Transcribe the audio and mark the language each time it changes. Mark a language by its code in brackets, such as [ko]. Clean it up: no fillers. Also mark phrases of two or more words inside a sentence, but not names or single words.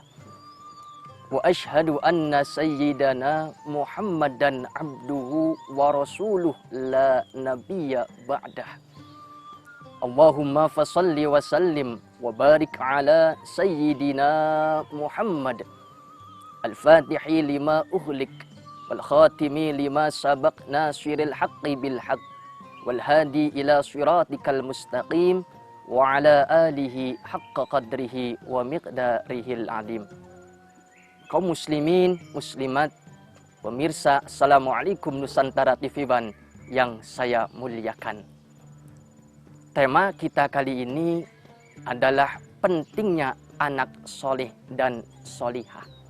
[ar] وأشهد أن سيدنا محمدا عبده ورسوله لا نبي بعده. اللهم فصل وسلم وبارك على سيدنا محمد الفاتح لما أغلق والخاتم لما سبق ناصر الحق بالحق والهادي إلى صراطك المستقيم وعلى آله حق قدره ومقداره العظيم. [id] Kaum muslimin, muslimat, pemirsa, Assalamualaikum Nusantara TV1 yang saya muliakan. Tema kita kali ini adalah pentingnya anak soleh dan solihah.